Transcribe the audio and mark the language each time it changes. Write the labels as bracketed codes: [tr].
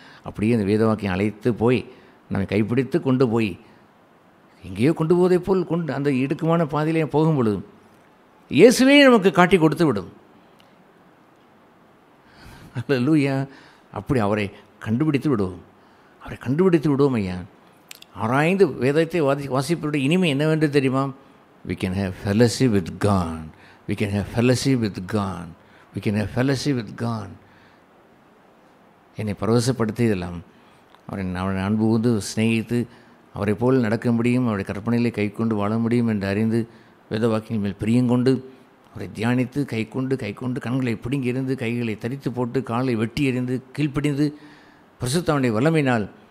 [ta] அப்படியே அந்த வேத வாக்கியம் அழைத்து போய் நம்மை கைப்பிடித்து கொண்டு போய் எங்கேயோ கொண்டு போவதை போல் கொண்டு அந்த இடுக்கமான பாதையிலே போகும் பொழுது இயேசுவே நமக்கு காட்டி கொடுத்து விடும். அல்லேலூயா. அப்படி அவரை கண்டுபிடித்து விடுவோம், அவரை கண்டுபிடித்து விடுவோம் ஐயா. ஆராய்ந்து வேதத்தை வாசிப்பவருடைய இனிமை என்னவென்று தெரியுமா? [en] We can have fellowship with God. We can have fellowship with God. We can have fellowship with God. [ta] என்னை பரவசப்படுத்தியதெல்லாம் அவரை அன்பு கூர்ந்து சிநேகித்து அவரை போல் நடக்க முடியும், அவருடைய கற்பனைகளை கை கொண்டு வாழ முடியும் என்று அறிந்து வேத வாக்கியங்கள் மேல் பிரியங்கொண்டு அவரை தியானித்து கை கொண்டு கண்களை பிடுங்கி எறிந்து கைகளை தரித்து போட்டு காலை வெட்டி எறிந்து கீழ்ப்பிடிந்து பரிசுத்தவனுடைய வல்லமையினால்